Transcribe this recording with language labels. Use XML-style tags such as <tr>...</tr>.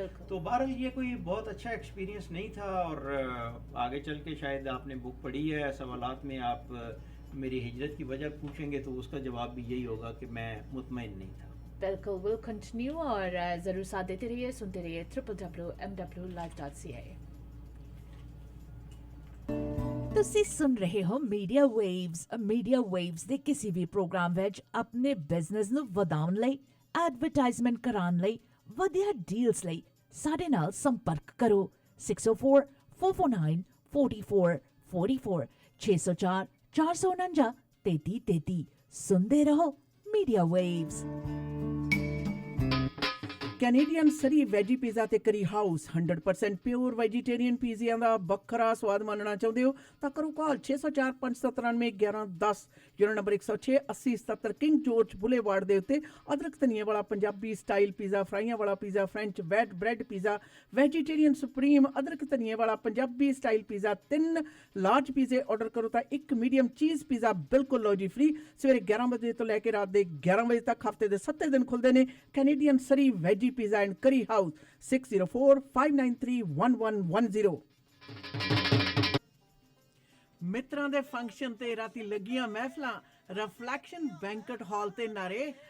<ur>تو بہرحال یہ کوئی بہت اچھا ایکسپیرینس نہیں تھا, اور آگے چل کے شاید آپ نے بک پڑھی ہے, سوالات میں آپ میری ہجرت کی وجہ پوچھیں گے تو اس کا جواب بھی یہی ہوگا کہ میں مطمئن نہیں تھا. بالکل.</ur> <en>will continue,</en> <ur>اور ضرور ساتھ دیتے رہیے, سنتے رہیے www.mwlife.ca.</ur> <pa>ਤੁਸੀਂ ਸੁਣ ਰਹੇ ਹੋ ਮੀਡੀਆ ਵੇਵਸ ਦੇ ਕਿਸੇ ਵੀ ਪ੍ਰੋਗਰਾਮ ਵਿੱਚ ਆਪਣੇ ਬਿਜ਼ਨਸ ਨੂੰ ਵਧਾਉਣ ਲਈ, ਐਡਵਰਟਾਈਜ਼ਮੈਂਟ ਕਰਾਉਣ ਲਈ, ਵਧੀਆ ਡੀਲਸ ਲਈ ਸਾਡੇ ਨਾਲ ਸੰਪਰਕ ਕਰੋ. 6044494444 604 449 3333. ਸੁਣਦੇ ਰਹੋ ਮੀਡੀਆ ਵੇਵਸ. ਕੈਨੇਡੀਅਨ ਸਰੀ ਵੈਜੀ ਪੀਜ਼ਾ ਤੇ ਕਰੀ ਹਾਊਸ 100% ਪਿਓਰ ਵੈਜੀਟੇਰੀਅਨ ਪੀਜ਼ਿਆਂ ਦਾ ਵੱਖਰਾ ਸਵਾਦ ਮਾਣਨਾ ਚਾਹੁੰਦੇ ਹੋ ਤਾਂ ਕਰੋ ਕਾਲ 604 597 1110, ਜਿਹੜਾ ਨੰਬਰ 106 8077 ਕਿੰਗ ਜੋਰਜ ਬੁਲੇਵਾਰਡ ਦੇ ਉੱਤੇ. ਅਦਰਕ ਧਨੀਏ ਵਾਲਾ ਪੰਜਾਬੀ ਸਟਾਈਲ ਪੀਜ਼ਾ, ਫਰਾਈਆਂ ਵਾਲਾ pizza, French VAT bread pizza, vegetarian supreme, ਅਦਰਕ ਧਨੀਏ ਵਾਲਾ ਪੰਜਾਬੀ ਸਟਾਈਲ ਪੀਜ਼ਾ. 3 ਲਾਰਜ ਪੀਜ਼ੇ ਆਰਡਰ ਕਰੋ ਤਾਂ 1 ਮੀਡੀਅਮ ਚੀਜ਼ ਪੀਜ਼ਾ ਬਿਲਕੁਲ ਲਓ ਜੀ ਫ੍ਰੀ. ਸਵੇਰੇ 11 ਵਜੇ ਤੋਂ ਲੈ ਕੇ ਰਾਤ ਦੇ 11 ਵਜੇ ਤੱਕ ਹਫਤੇ ਦੇ 7 ਦਿਨ ਖੁੱਲ੍ਹਦੇ ਨੇ. Canadian Surrey veggie Pizza and Curry House, 604-593-1110. ਮਿੱਤਰਾਂ ਦੇ ਫੰਕਸ਼ਨ ਤੇ ਰਾਤੀ ਲੱਗੀਆਂ ਮਹਿਫਲਾਂ Reflection Banquet Hall ਤੇ ਨਾਰੇ.</pa>